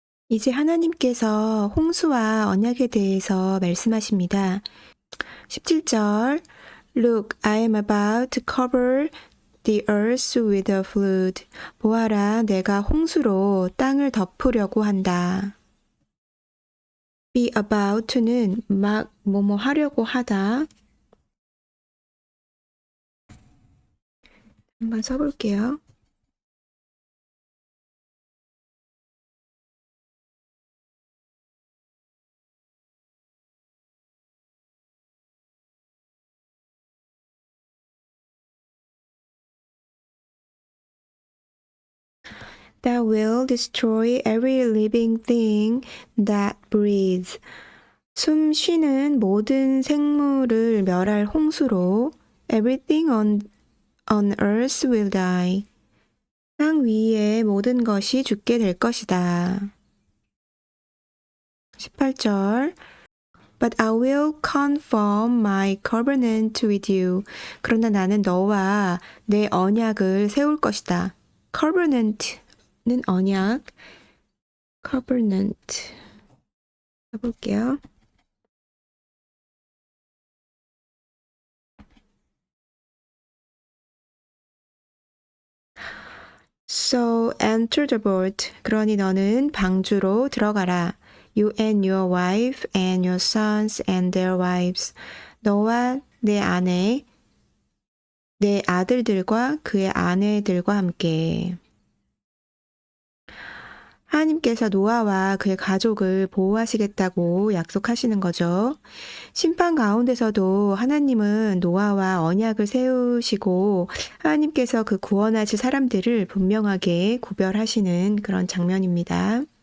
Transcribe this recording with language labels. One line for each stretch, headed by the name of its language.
Korean: 이제 하나님께서 홍수와 언약에 대해서 말씀하십니다.
English: 17절 Look, I am about to cover the earth with a flood.
Korean: 보아라, 내가 홍수로 땅을 덮으려고 한다. be about to는 막 뭐뭐 하려고 하다. 한번 써볼게요.
English: That will destroy every living thing that breathes.
Korean: 숨 쉬는 모든 생물을 멸할 홍수로
English: everything on earth will die.
Korean: 땅 위의 모든 것이 죽게 될 것이다.
English: 18절 But I will confirm my covenant with you.
Korean: 그러나 나는 너와 내 언약을 세울 것이다. covenant는 언약, covenant 해볼게요.
English: So enter the boat.
Korean: 그러니 너는 방주로 들어가라.
English: You and your wife and your sons and their wives.
Korean: 너와 내 아내, 내 아들들과 그의 아내들과 함께. 하나님께서 노아와 그의 가족을 보호하시겠다고 약속하시는 거죠. 심판 가운데서도 하나님은 노아와 언약을 세우시고 하나님께서 그 구원하실 사람들을 분명하게 구별하시는 그런 장면입니다.